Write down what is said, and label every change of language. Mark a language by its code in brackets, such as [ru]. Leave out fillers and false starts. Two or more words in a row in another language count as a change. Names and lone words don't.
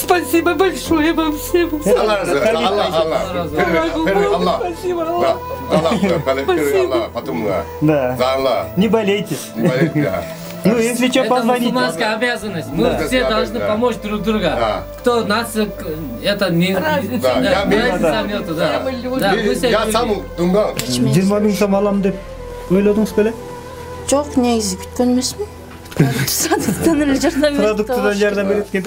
[ru] Спасибо большое вам всем. [az] Allah razı olsun. Allah. [ru] Спасибо, Allah. Allah. Потом. Да. За Allah. Не болейте. Не болейте. Ну, если что, Это позвоните. мусульманская обязанность. Мы все должны помочь друг другу. Кто нас, это не... Да, я нету, да. Я сам думал. [ky] 20 000 сом алам деп ойлодуңуз беле? Жок, негизи күткөн эмесмин. Продуктан эле жардам берет. Продуктадан жардам берет экен.